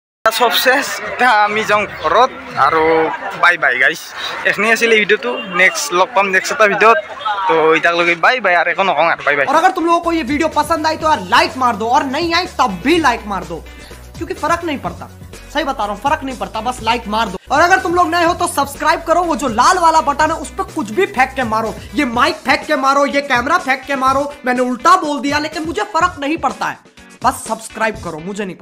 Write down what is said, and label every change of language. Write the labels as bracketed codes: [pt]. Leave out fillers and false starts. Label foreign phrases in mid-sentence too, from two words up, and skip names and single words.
[as] সব শেষ, এতিয়া আমি যাওঁ ঘৰত আৰু [en] bye bye guys. [as] এইখিনি আছিলে ভিডিঅ'টো, নেক্সট লগ পাম নেক্সট এটা ভিডিঅ'ত। তো এতিয়ালৈকে [en] bye bye, [as] আৰু একো নকওঁ আৰু [en] bye bye. [hi] और अगर तुम लोगों को ये वीडियो पसंद आई तो यार लाइक मार दो, और नहीं आई तब भी लाइक मार दो, क्योंकि फर्क नहीं पड़ता, सही बता रहा हूँ, फर्क नहीं पड़ता, बस लाइक मार दो। और अगर तुम लोग नए हो तो सब्सक्राइब करो, वो जो लाल वाला बटन है उस पर कुछ भी फेंक के मारो, ये माइक फेंक के मारो, ये कैमरा फेंक के मारो, मैंने उल्टा बोल दिया लेकिन मुझे फर्क नहीं पड़ता है, बस सब्सक्राइब करो, मुझे नहीं पता।